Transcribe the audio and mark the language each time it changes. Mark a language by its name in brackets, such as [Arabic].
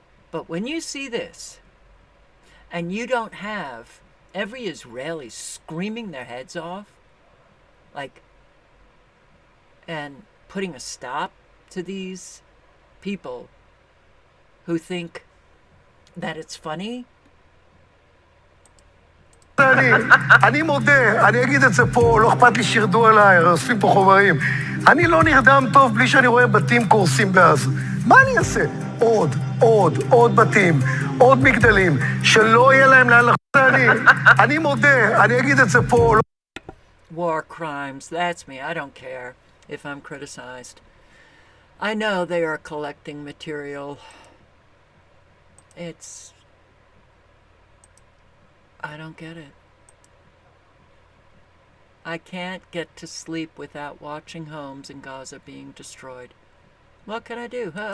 [English] But when you see this, and you don't have every Israeli screaming their heads off, like, and putting a stop to these people who think that it's funny. [Hebrew] אני מודה, אני אגיד את זה פה, לא אכפת לי שירדו עליי, אוספים פה חומרים. אני לא נרדם טוב בלי שאני רואה בתים קורסים בעזה. מה אני אעשה? עוד בתים, עוד מגדלים, שלא יהיה להם לאן לחזור. אני מודה, אני אגיד את זה פה. [English] War crimes, that's me. I don't care if I'm criticized. I know they are collecting material. I don't get it. I can't get to sleep without watching homes in Gaza being destroyed. What can I do?